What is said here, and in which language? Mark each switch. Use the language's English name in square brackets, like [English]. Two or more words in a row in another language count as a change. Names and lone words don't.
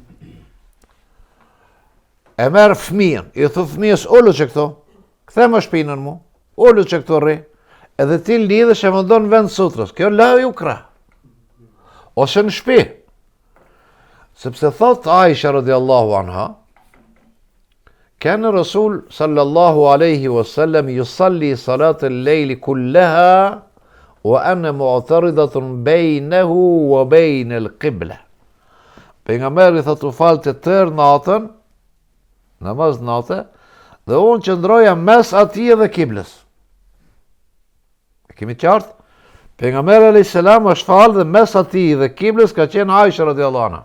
[Albanian] E merë fëmijën, i thu fëmijës, ullu që këto, kthe më shpinën mu, ullu që këto rri, edhe ti lidhesh e më ndonë vend sutrës, kjo la ju kra, ose në shtëpi. Sepse thot Aisha [Arabic] رضي الله عنها, كان رسول صلى الله عليه وسلم يصلي صلاة الليل كلها وأنا معترضة بينه وبين القبلة. [Albanian] Pejgamberi thot u falte tërë natën, namaz natë, dhe unë qëndroja mes atij dhe kiblës. E kemi qartë? Pejgamberi [Arabic] عليه السلام [Albanian] është falë dhe mes atij dhe kiblës ka qenë Aisha [Arabic] رضي الله عنها.